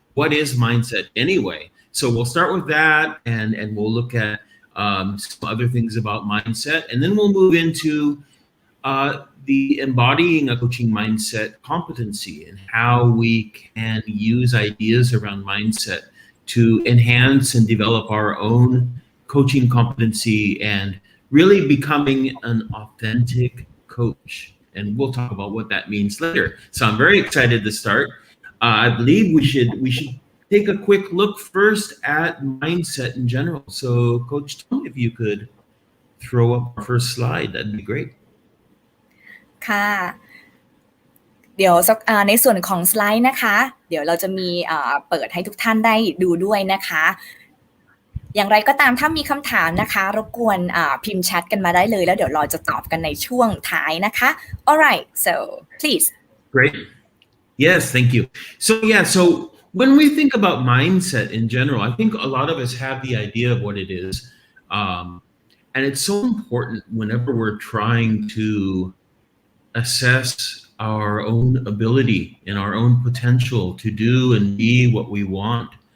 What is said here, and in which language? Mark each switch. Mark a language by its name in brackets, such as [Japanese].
[English] What is mindset anyway? So we'll start with that, and we'll look at some other things about mindset, and then we'll move into the embodying a coaching mindset competency and how we can use ideas around mindset to enhance and develop our own coaching competency and really becoming an authentic coach. And we'll talk about what that means later. So I'm very excited to start. I believe we should take a quick look first at mindset in general. So Coach Tom, if you could throw up our first slide, that'd be great. [Thai] ค่ะเดี๋ยวในส่วนของสไลด์นะคะเดี๋ยวเราจะมีเปิดให้ทุกท่านได้ดูด้วยนะคะอย่างไรก็ตามถ้ามีคำถามนะคะรบกวนพิมพ์แชทกันมาได้เลยแล้วเดี๋ยวเราจะตอบกันในช่วงท้ายนะคะ [English] Alright, so please. Great. Yes, thank you. So when we think about mindset in general, I think a lot of us have the idea of what it is. And it's so important whenever we're trying to assess our own ability and our own potential to do and be what we want.